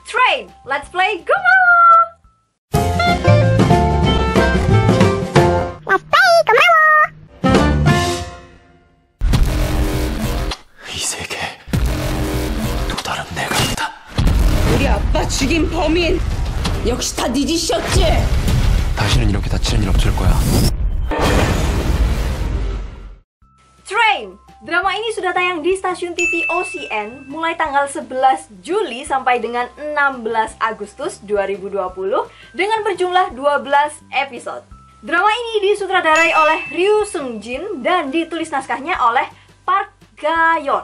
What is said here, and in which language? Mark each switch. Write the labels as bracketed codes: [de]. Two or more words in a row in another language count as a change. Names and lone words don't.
[en] Train, let's play Gumo! Let's play Gumo! [ko] 이 세계 또 다른 내가 있다. 우리 아빠 죽인 범인 역시 다 네 짓이었지? 다시는 이렇게 다치는 일 없을 거야. [id] Train, drama ini sudah tayang di stasiun TV OCN mulai tanggal 11 Juli sampai dengan 16 Agustus 2020 dengan berjumlah 12 episode. Drama ini disutradarai oleh Ryu Seung-jin dan ditulis naskahnya oleh Park Ga-yeon.